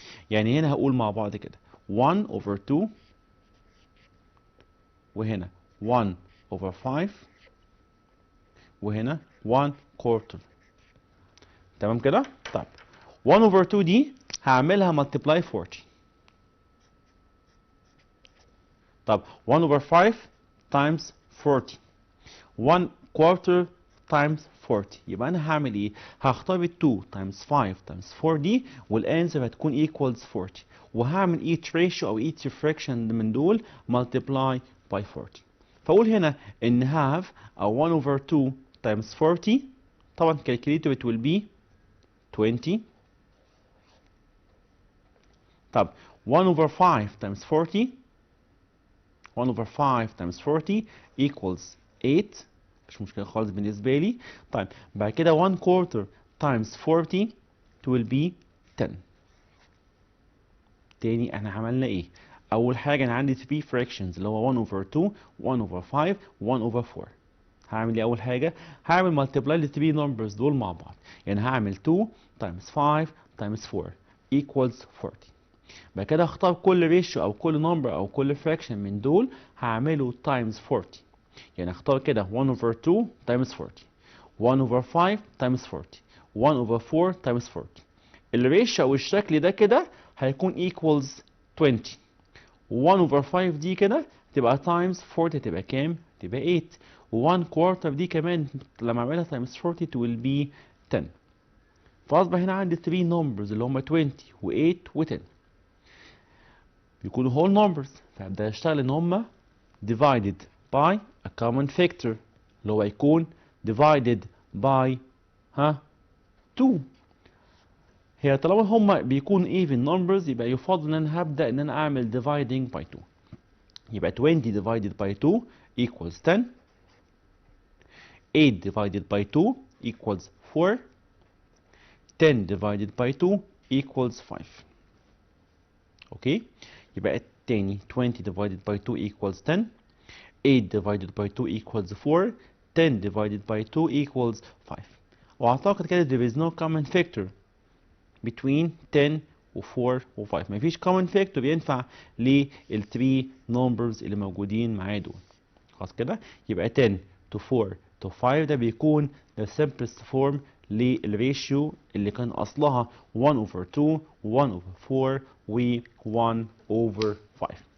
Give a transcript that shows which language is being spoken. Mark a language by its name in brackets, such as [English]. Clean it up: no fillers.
[Arabic] يعني هنا هقول مع بعض كده 1 over 2 وهنا 1 over 5 وهنا 1 quarter. تمام كده؟ طيب 1 over 2 دي هعملها multiply 40. [English] طب 1 over 5 times 40. 1 quarter times 40. [Arabic] يبقى انا هعمل ايه؟ هختار 2 times 5 times 4 دي والانسر هتكون equals 40، وهعمل each ratio او each fraction من دول multiply by 40. [English] فاقول هنا ان half او 1 over 2 times 40 طبعا calculator it will be 20. طب 1 over 5 times 40. 1 over 5 times 40 equals 8. [Arabic] مش مشكلة خالص بالنسبة لي. [English] طيب بعد كده 1 quarter times 40 it will be 10. [Arabic] تاني احنا عملنا ايه؟ اول حاجة انا عندي 3 fractions اللي هو 1 over 2 1 over 5 1 over 4. هعمل ايه اول حاجة؟ هعمل multiply ل 3 numbers دول مع بعض. [English] يعني هعمل 2 times 5 times 4 equals 40. [Arabic] بعد كده هختار كل ريشيو او كل نمبر او كل fraction من دول هعمله times 40. [English] يعني اختار كده 1 over 2 times 40 1 over 5 times 40 1 over 4 times 40. [Arabic] الريشيو او الشكل ده كده هيكون equals 20. 1 over 5 دي كده تبقى times 40 تبقى كام؟ تبقى 8. [English] 1 quarter دي كمان لما اعملها times 40 it will be 10. [Arabic] فاصبح هنا عندي 3 numbers اللي هم 20 و8 و10 بيكونوا whole numbers. فهبدأ اشتغل ان هم divided by a common factor اللي هو يكون divided by 2. هي طالما هما بيكون even numbers يبقى يفضل ان انا هبدأ ان انا اعمل [English] dividing by 2. يبقى 20 divided by 2 equals 10. 8 divided by 2 equals 4. 10 divided by 2 equals 5. Okay, يبقى التاني 20 divided by 2 equals 10. 8 divided by 2 equals 4. 10 divided by 2 equals 5. [Arabic] واعتقد كده [English] there is no common factor between 10 و 4 و 5. [Arabic] مفيش common factor ينفع لل 3 numbers اللي موجودين معايا دول. خلاص كده، يبقى 10 to 4 to 5 ده بيكون [English] the simplest form [Arabic] للريشيو اللي كان اصلها 1 over 2 1 over 4 و 1 over 5.